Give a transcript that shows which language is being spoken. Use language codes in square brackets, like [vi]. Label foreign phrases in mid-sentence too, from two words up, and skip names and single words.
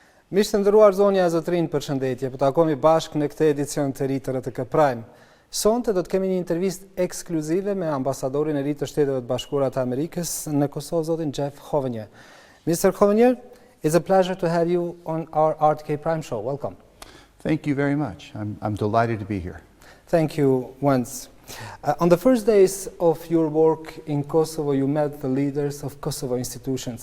[sq] Miqtë të nderuar, zonja e zotrin, përshëndetje. Po takohemi bashkë në këtë edicion të ri të RTK Prime. Sonte do të kemi një intervistë ekskluzive me ambasadorin e ri të Shteteve të Bashkuara të Amerikës në Kosovë, zotin Hovenijer. [en] Mr. Hovenijer, it's a pleasure to have you on our RTK Prime show. Welcome. Thank you very much. I'm delighted to be here. Thank you once. On the first days of your work in Kosovo, you met the leaders of Kosovo institutions.